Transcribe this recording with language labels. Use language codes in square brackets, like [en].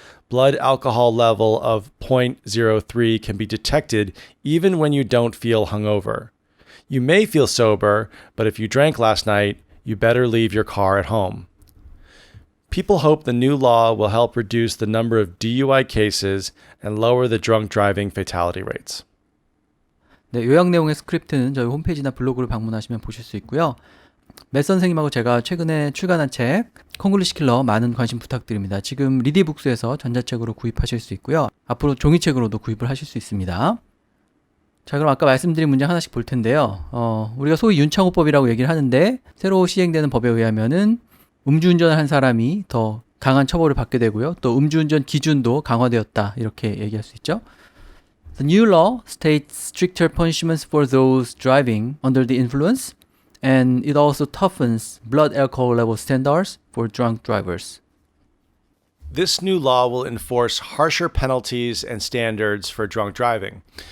[en] Blood alcohol level of 0.03 can be detected even when you don't feel hungover. You may feel sober, but if you drank last night, you better leave your car at home. People hope the new law will help reduce the number of DUI cases and lower the drunk driving fatality rates. [ko] 네, 요약 내용의 스크립트는 저희 홈페이지나 블로그를 방문하시면 보실 수 있고요. 맷 선생님하고 제가 최근에 출간한 책 콩글리시 킬러 많은 관심 부탁드립니다. 지금 리디북스에서 전자책으로 구입하실 수 있고요. 앞으로 종이책으로도 구입을 하실 수 있습니다. 자, 그럼 아까 말씀드린 문장 하나씩 볼 텐데요. 우리가 소위 윤창호법이라고 얘기를 하는데 새로 시행되는 법에 의하면은 음주운전을 한 사람이 더 강한 처벌을 받게 되고요. 또 음주운전 기준도 강화되었다. 이렇게 얘기할 수 있죠. [en] The new law states stricter punishments for those driving under the influence, and it also toughens blood alcohol level standards for drunk drivers. This new law will enforce harsher penalties and standards for drunk driving.